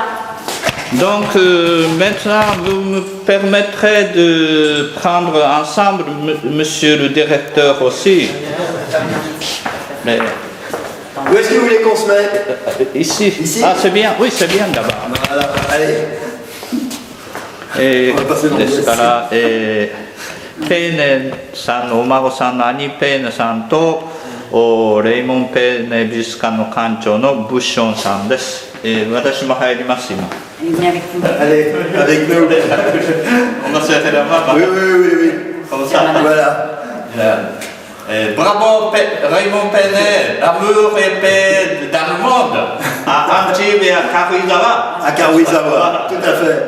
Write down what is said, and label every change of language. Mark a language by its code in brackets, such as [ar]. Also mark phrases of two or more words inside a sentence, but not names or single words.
[fr] Donc maintenant, vous me permettrez de prendre ensemble, monsieur le directeur aussi. Mais, Où est-ce que vous voulez qu'on se mette? ici. Ici? Ah, c'est bien. Oui, c'est bien d'abord. Voilà, allez. Et On va passer dans le [ja] ですから、ペーネさんのお孫さんの兄ペーネさんとレイモン・ペーネ美術館の館長のブッションさんです。私も入ります今。 [fr] Il vient avec vous. Allez, avec nous. On va se faire la main. Oui, oui. Comme ça. Voilà. Bravo Raymond Penet, l'amour et paix dans le monde, à Antibes et à Karuizawa. À Karuizawa, tout à fait.